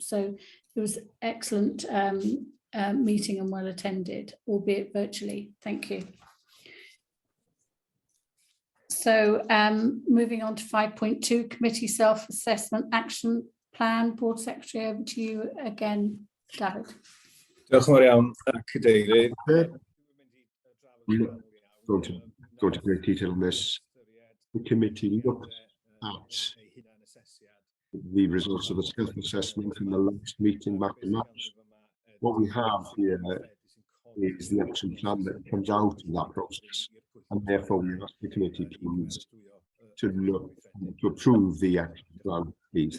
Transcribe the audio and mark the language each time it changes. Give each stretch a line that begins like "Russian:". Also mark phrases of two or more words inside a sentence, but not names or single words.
English: So it was excellent meeting and well attended, albeit virtually. Thank you. So moving on to 5.2, committee self-assessment action plan. Board Secretary, over to you again, David.
Welsh: Diolch yn fawr iawn, Cadeirydd.
English: Going to great detail on this. The committee looked at the results of the self-assessment in the last meeting back in March. What we have here is the action plan that comes out of that process, and therefore we ask the committee to approve the action plan, please.